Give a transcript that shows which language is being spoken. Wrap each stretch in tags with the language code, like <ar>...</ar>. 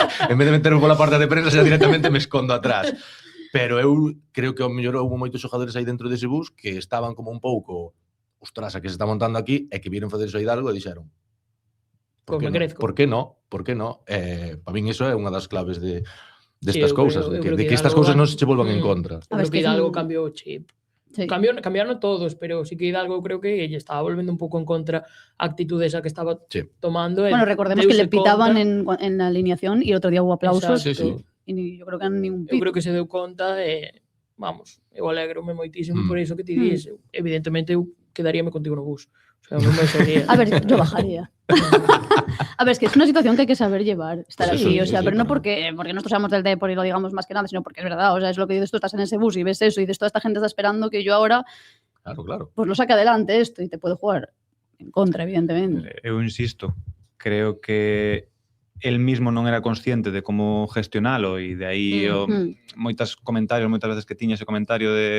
<gl>En vez de meterme pola porta de prensa, xa directamente me escondo atrás. Pero eu creo que ao mellor houve moitos xogadores aí dentro dese bus que estaban como un pouco, ostras, a que se está montando aquí, e que viron facer iso a Hidalgo e dixeron, por que no? Para min iso é unha das claves destas cousas, de que estas cousas non se che volvan en contra. A ver, que Hidalgo cambiou o chip. Sí. Cambiaron todos, pero sí que Hidalgo creo que ella estaba volviendo un pouco en contra a actitud esa que estaba tomando.</gl> <es>Bueno, recordemos que le pitaban en la alineación y el otro día hubo aplausos. Sí. Y yo creo que ningún pito.</es> <gl>Eu creo que se deu conta vamos, eu alegrome moitísimo por iso que ti dis. Evidentemente, eu quedaríame contigo no bus. O sea, non me sería.</gl> <es>A ver, yo bajaría. A ver, es que es una situación que hay que saber llevar, estar aquí, o sea, pero no porque nosotros seamos del Depor y lo digamos más que nada, sino porque es verdad, o sea, es lo que dices, tú estás en ese bus y ves eso y dices, toda esta gente está esperando que yo ahora, claro, pues lo saque adelante esto y te puede jugar en contra, evidentemente.</es> <gl>Eu insisto, creo que el mismo non era consciente de como gestionalo e de aí moitas veces que tiña ese comentario</gl>